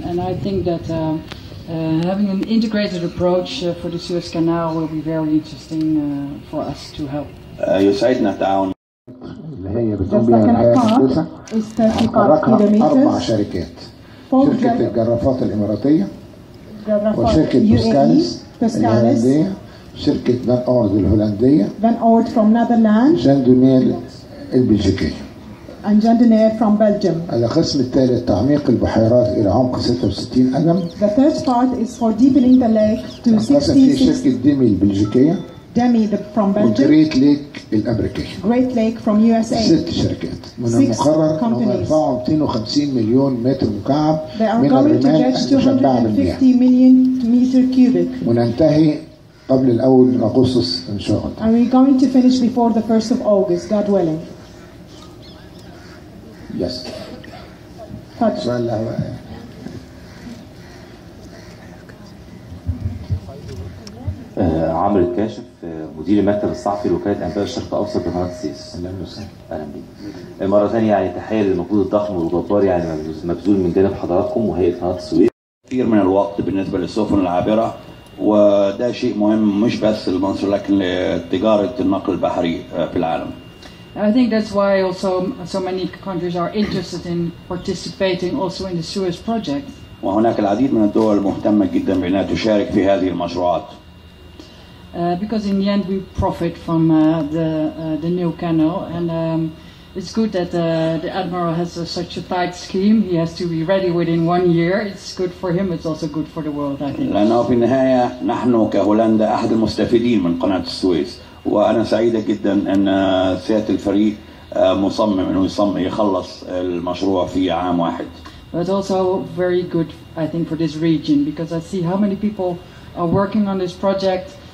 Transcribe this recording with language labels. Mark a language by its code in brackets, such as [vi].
[en] And I think that having an integrated approach for the Suez Canal will be very interesting for us to help. [ar] يسعدنا التعاون. اللي هي بتقوم بها الهيئة المهندسة حركها 4 شركات. شركة الجرافات الإماراتية وشركة بوسكاليس الهولندية، شركة فان أورد الهولندية، [en] Van Oort from Netherlands, [ar] جاندونيل البلجيكية. [en] and Jandenair from Belgium. [ar] القسم الثالث تعميق البحيرات إلى عمق 66 قدم. [en] The third part is for deepening the lake to [ar] القسم فيه [en] 66. [ar] شركة ديمي البلجيكية. [en] Demi from Belgium. [ar] وجريت ليك الأمريكية. [en] Great Lake from USA. [ar] 6 شركات. من المقرر أنهم يرفعوا 250 مليون متر مكعب من الرمال المشبعة بالمياه. [en] 250 million meter cubic. [ar] وننتهي قبل الأول من أغسطس إن شاء الله. [en] And we're going to finish before the 1st of August, God willing. Yes. [ar] تفضل. عمرو الكاشف، مدير المكتب الصحفي لوكالة أنباء الشرق الأوسط بقناة السويس. أهلا وسهلا. أهلا بيك. مرة ثانية يعني تحية للمجهود الضخم والجبار يعني مبذول من جانب حضراتكم وهيئة قناة السويس. كثير من الوقت بالنسبة للسفن العابرة، وده شيء مهم مش بس لمصر لكن لتجارة النقل البحري في العالم. [en] I think that's why also so many countries are interested in participating also in the Suez project. [ar] وهناك العديد من الدول مهتمة جدا بأنها تشارك في هذه المشروعات. [en] Because in the end we profit from the new canal, and it's good that the admiral has such a tight scheme. He has to be ready within 1 year. It's good for him. It's also good for the world, I think. [ar] لأنه في النهاية نحن كهولندا أحد المستفيدين من قناة السويس، وأنا سعيدة جدا أن سيادة الفريق مصمم أنه يخلص المشروع في عام واحد. [en] But also very good, I think, for this region, because I see how many people are working on this project.